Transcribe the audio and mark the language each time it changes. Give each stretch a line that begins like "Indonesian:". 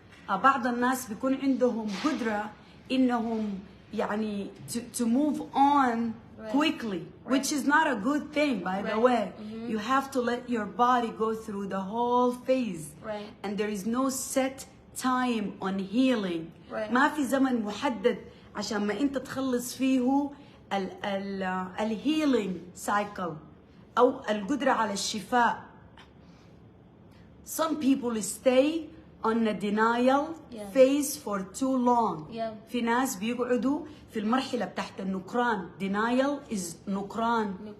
Arabic: بعض الناس بيكون عندهم قدرة إنهم يعني
English: to move on quickly, which is not a good thing, by the way. You have to let your body go through the whole phase, and there is no set time on healing.
Arabic: ما في زمن محدد عشان ما أنت تخلص فيه ال healing cycle أو القدرة على الشفاء.
English: Some people stay on a denial phase for too long.
Arabic: في ناس بيقعدوا في المرحلة بتاعت النكران.
English: Denial is نكران.